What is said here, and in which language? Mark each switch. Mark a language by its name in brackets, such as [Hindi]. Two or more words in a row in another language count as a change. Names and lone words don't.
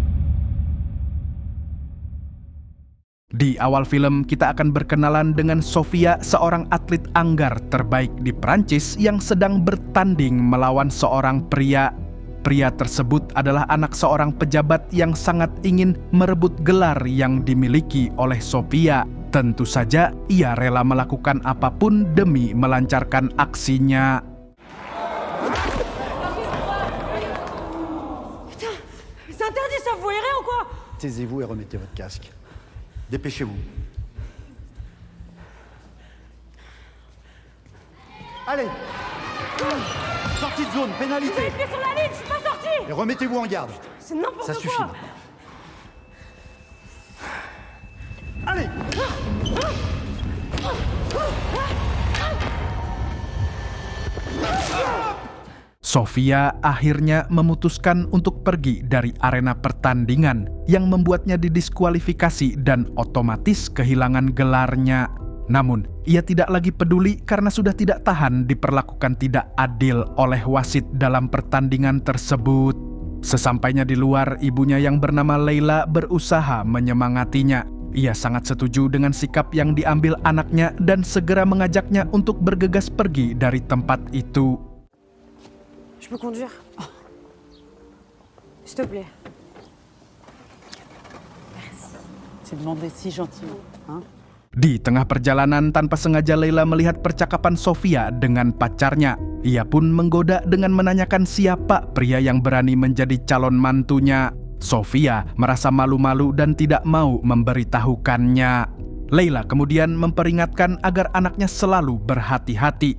[Indonesian] Di awal film, kita akan berkenalan dengan Sofia, seorang atlet anggar terbaik di Prancis yang sedang bertanding melawan seorang pria. Pria tersebut adalah anak seorang pejabat yang sangat ingin merebut gelar yang dimiliki oleh Sofia. Tentu saja, ia rela melakukan apapun demi melancarkan aksinya. [French] C'est interdit, ça, vous voyez ou quoi? Taisez-vous et remettez votre casque. Dépêchez-vous. Allez! Sortie de zone, Vous pénalité! avez pied sur la ligne, je suis pas sorti. Et remettez-vous en garde. C'est n'importe Ça quoi. suffit maintenant. Allez! [Indonesian] Sofia akhirnya memutuskan untuk pergi dari arena pertandingan yang membuatnya didiskualifikasi dan otomatis kehilangan gelarnya. Namun, ia tidak lagi peduli karena sudah tidak tahan diperlakukan tidak adil oleh wasit dalam pertandingan tersebut. Sesampainya di luar, ibunya yang bernama Leila berusaha menyemangatinya. Ia sangat setuju dengan sikap yang diambil anaknya dan segera mengajaknya untuk bergegas pergi dari tempat itu. [French] Je peux conduire? S'il te plaît. C'est demandé si gentiment, hein? [Indonesian] Di tengah perjalanan, tanpa sengaja Leila melihat percakapan Sofia dengan pacarnya. Ia pun menggoda dengan menanyakan siapa pria yang berani menjadi calon mantunya. Sofia merasa malu-malu dan tidak mau memberitahukannya. Leila kemudian memperingatkan agar anaknya selalu berhati-hati.